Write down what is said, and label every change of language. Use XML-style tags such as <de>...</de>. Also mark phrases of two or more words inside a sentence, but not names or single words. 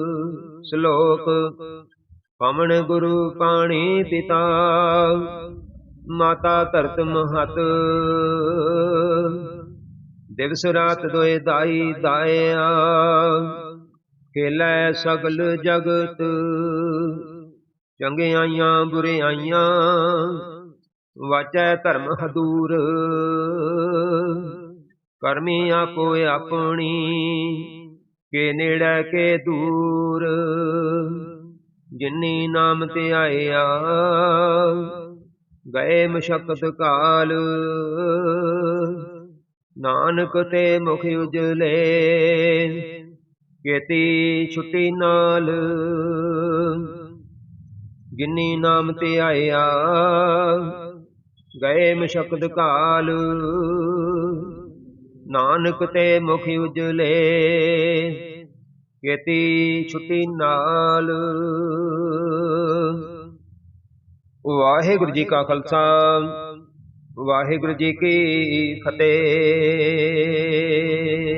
<pa>ਸਲੋਕ ਪਵਣ ਗੁਰੂ ਪਾਣੀ ਪਿਤਾ, ਮਾਤਾ ਧਰਤ ਮਹਤ, ਦਿਵਸ ਰਾਤ ਦੋਇ ਦਾਈ ਦਾਇਆ, ਖੇਲੈ ਸਗਲ ਜਗਤ, ਚੰਗਿਆਈਆਂ ਬੁਰਿਆਈਆਂ, ਵਾਚੈ ਧਰਮ ਹਦੂਰ, ਕਰਮੀ ਆਪੋ ਆਪਣੀ, ਕੇ ਨੇੜੈ ਕੇ ਦੂਰ, ਜਿਨੀ ਨਾਮ ਧਿਆਇਆ, ਗਏ ਮਸ਼ੱਕਤ ਕਾਲ, ਨਾਨਕ ਤੇ ਮੁਖ ਉਜਲੇ, ਕੇਤੀ ਛੁਟੀ ਨਾਲ, ਜਿਨੀ ਨਾਮ ਧਿਆਇਆ, ਗਏ ਮਸ਼ੱਕਤ ਕਾਲ, ਨਾਨਕ ਤੇ ਮੁਖ ਉਜਲੇ, ਕੇਤੀ ਛੁਟੀ ਨਾਲ। ਵਾਹਿਗੁਰੂ ਜੀ ਕਾ ਖਾਲਸਾ, ਵਾਹਿਗੁਰੂ ਜੀ ਕੀ ਫਤਿਹ।</pa>